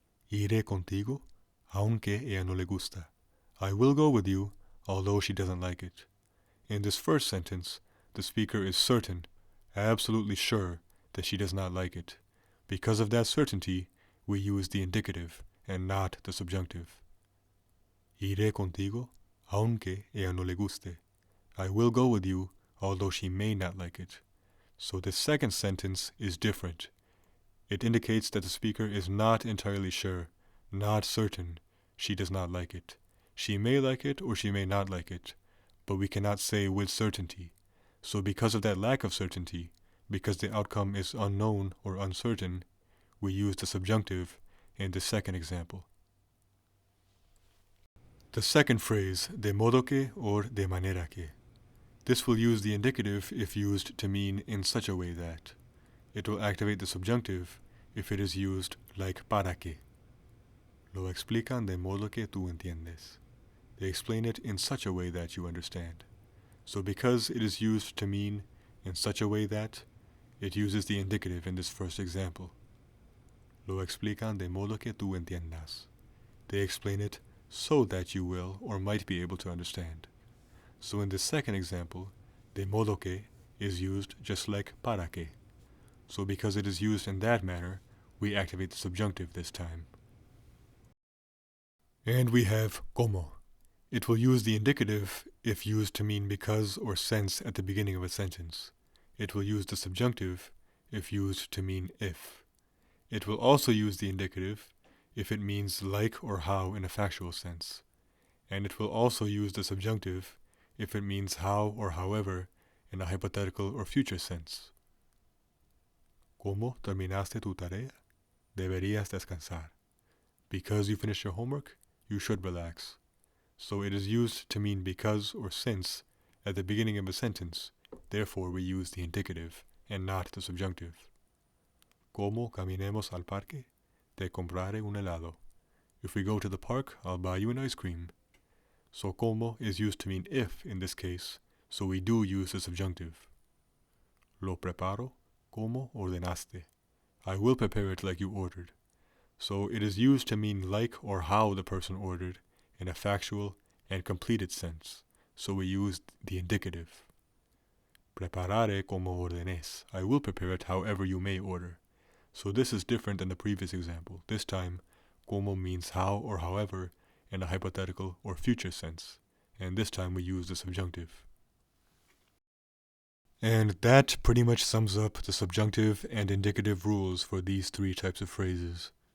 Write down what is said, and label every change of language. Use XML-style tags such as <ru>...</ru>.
<es>Iré contigo, aunque ella no le gusta.</es> <en>I will go with you, although she doesn't like it. In this first sentence, the speaker is certain, absolutely sure, that she does not like it. Because of that certainty, we use the indicative and not the subjunctive.</en> <es>Iré contigo, aunque ella no le guste.</es> <en>I will go with you, although she may not like it. So the second sentence is different. It indicates that the speaker is not entirely sure, not certain, she does not like it. She may like it or she may not like it, but we cannot say with certainty. So because of that lack of certainty, because the outcome is unknown or uncertain, we use the subjunctive in the second example. The second phrase, de modo que or de manera que. This will use the indicative if used to mean in such a way that. It will activate the subjunctive if it is used like para que.</en> <es>Lo explican de modo que tú entiendes.</es> <en>They explain it in such a way that you understand. So because it is used to mean in such a way that, it uses the indicative in this first example.</en> <es>Lo explican de modo que tú entiendas.</es> <en>They explain it so that you will or might be able to understand. So in this second example, de modo que is used just like para que. So because it is used in that manner, we activate the subjunctive this time. And we have como. It will use the indicative if used to mean because or since at the beginning of a sentence. It will use the subjunctive if used to mean if. It will also use the indicative if it means like or how in a factual sense. And it will also use the subjunctive if it means how or however in a hypothetical or future sense.</en> <es>¿Cómo terminaste tu tarea? Deberías descansar.</es> <en>Because you finished your homework, you should relax. So it is used to mean because or since at the beginning of a sentence. Therefore, we use the indicative and not the subjunctive.</en> <es>¿Cómo caminemos al parque? Te compraré un helado.</es> <en>If we go to the park, I'll buy you an ice cream. So como is used to mean if in this case, so we do use the subjunctive.</en> <es>Lo preparo como ordenaste.</es> <en>I will prepare it like you ordered. So it is used to mean like or how the person ordered in a factual and completed sense. So we use the indicative.</en> <es>Prepararé como ordenes.</es> <en>I will prepare it however you may order. So this is different than the previous example. This time, como means how or however in a hypothetical or future sense. And this time we use the subjunctive. And that pretty much sums up the subjunctive and indicative rules for these three types of phrases.</en>